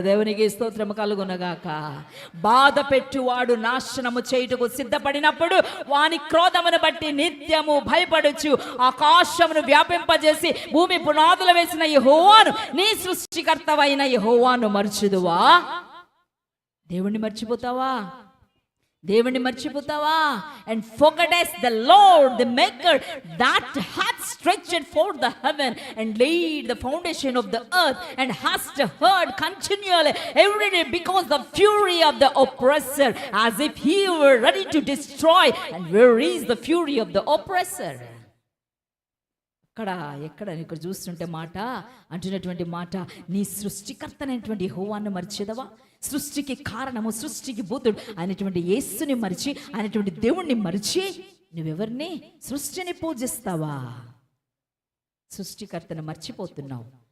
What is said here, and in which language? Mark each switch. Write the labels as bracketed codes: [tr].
[te] దేవునికి స్తోత్రం కలుగునగాక. బాధ పెట్టువాడు నాశనము చేయుటకు సిద్ధపడినప్పుడు వాని క్రోధమును బట్టి నిత్యము భయపడొచ్చు. ఆకాశమును వ్యాపింపజేసి భూమి పునాదులు వేసిన యెహోవాను, నీ సృష్టికర్తవైన యెహోవాను మర్చిదువా? దేవుణ్ణి మర్చిపోతావా? దేవుణ్ణి మర్చిపోతావా? [en] And forgettest the Lord the maker that hath stretched forth the heaven and laid the foundation of the earth, and hast heard continually every day because the fury of the oppressor, as if he were ready to destroy. And where is the fury of the oppressor? [te] ఎక్కడ ఇక్కడ చూస్తుంటే మాట అంటున్నటువంటి మాట, నీ సృష్టికర్తనైనటువంటి యెహోవాను మర్చిదవా? సృష్టికి కారణము, సృష్టికి భూతుడు అయినటువంటి యేసుని మరిచి, అయినటువంటి దేవుణ్ణి మరిచి నువ్వెవరిని? సృష్టిని పూజిస్తావా? సృష్టికర్తను మర్చిపోతున్నావు.